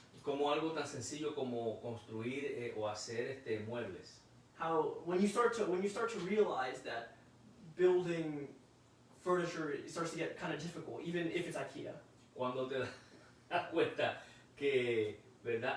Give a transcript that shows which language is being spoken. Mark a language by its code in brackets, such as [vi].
[es] como algo tan sencillo como construir o hacer muebles. [en] how when you start to realize that building furniture, it starts to get kind of difficult, even if it's IKEA. [es] Cuando te das cuenta que, ¿verdad?